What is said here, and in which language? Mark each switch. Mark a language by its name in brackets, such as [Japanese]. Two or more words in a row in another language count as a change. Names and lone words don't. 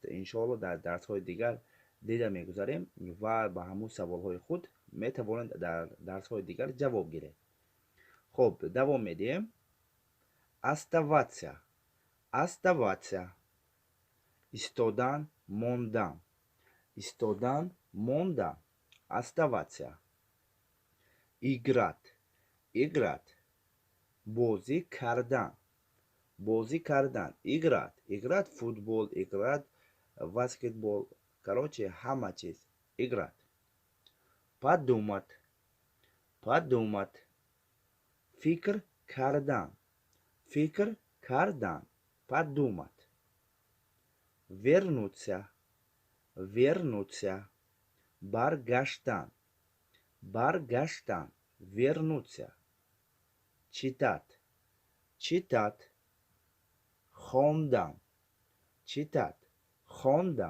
[Tajik] иншоалло дар дарсҳои дигар дида мегузарем ва ба ҳамун саволҳои худ метавонед дар дарсҳои дигар ҷавоб гиред. хоб давом медиҳем. [Russian] оставаться, оставаться, [Tajik] истодан, мондан, истодан, мондан, [Russian] оставаться, играть, играть, [Tajik] бозӣ кардан, бозӣ кардан, [Russian] играть, играть футбол, играть баскетбол, короче [Tajik] ҳама чиз, [Russian] играть. Подумать, подумать, [Tajik] фикр кардан, фикр кардан, [Russian] подумать. Вернуться, вернуться, [Tajik] баргаштан, баргаштан, [Russian] вернуться. Читать, читать, хондан, читать, хондан.